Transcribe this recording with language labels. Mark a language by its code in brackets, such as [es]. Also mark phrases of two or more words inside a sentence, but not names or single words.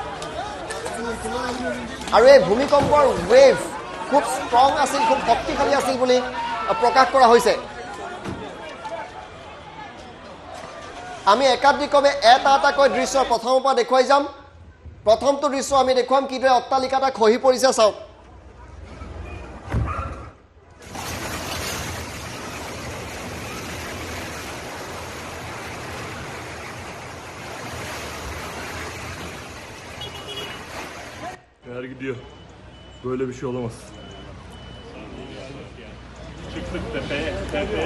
[as] আৰু এই ভূমিকম্পৰ ৱেভ খুব ষ্ট্ৰং আছিল খুব শক্তিশালী আছিল বুলি প্ৰকাশ কৰা হৈছে আমি একাধিকভাৱে এটাকৈ দৃশ্য প্ৰথমৰ পৰা দেখুৱাই যাম প্ৰথমটো দৃশ্য আমি দেখুৱাম কিদৰে অট্টালিকা এটা খহি পৰিছে চাওক [tr] Eğer gidiyor. Böyle bir şey olamaz. Çıktık tepeye.